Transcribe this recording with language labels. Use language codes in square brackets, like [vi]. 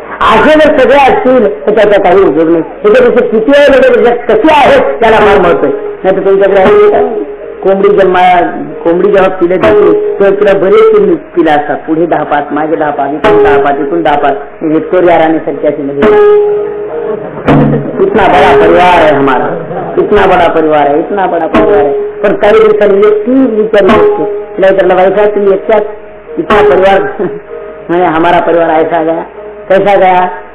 [mr] असे जर सगळे असतील तर त्याचा काही उपयोग नाही. त्याच्यापेक्षा किती वेळ कशी आहेत त्याला फार महत्व आहे. नाही तर तुमच्याकडे कोंबडी जेव्हा पिले जाते तेव्हा तिला बरेच पिलं असतात. पुढे 10 पाच, मागे 10 पाच, इथून 10 पाच, इथून 10 पाच. विक्टोरिया राणी सारखी अशी म्हणजे [hi] इतना बड़ा परिवार है हमारा, इतना बड़ा परिवार है, इतना बड़ा परिवार है. [mr] पण काही दिवसांनी व्यक्ती विचारली असते तिला विचारलं बाईसा तुम्ही एकट्याच इतना परिवार म्हणजे [hi] हमारा परिवार ऐसा गया कैसा गया.